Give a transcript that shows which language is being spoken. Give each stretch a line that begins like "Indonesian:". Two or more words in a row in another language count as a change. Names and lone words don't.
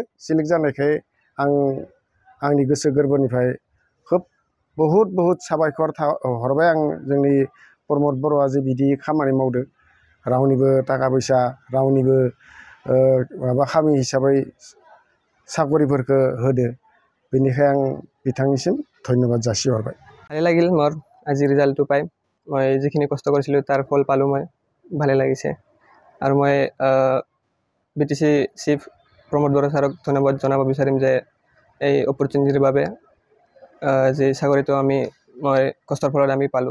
Bodo: सिलेक्ट जानायखाय आं आंनि गोसो गोरबोनिफ्राय खोब बहुद साबायखर हरबाय आं जोंनि प्रमद बर'आ जे बिदि खामानि मावदो, रावनिबो थाखा फैसा, रावनिबो माबा खामि हिसाबै চাকৰিफोरखौ होदो। बेनिखाय आं बिथांनिसिम धन्यबाद जासिहरबाय।
Assamese: ভালে লাগিল মোৰ আজি ৰিজাল্টটো পাই। মই যিখিনি কষ্ট কৰিছিলোঁ তাৰ ফল পালোঁ মই, ভালে লাগিছে। আৰু মই BTC চিফ প্ৰমোদ বৰা ছাৰক ধন্যবাদ জনাব বিচাৰিম যে এই অপৰচুনিটিৰ বাবে, যে চাকৰিটো মই কষ্টৰ ফলত আমি পালোঁ।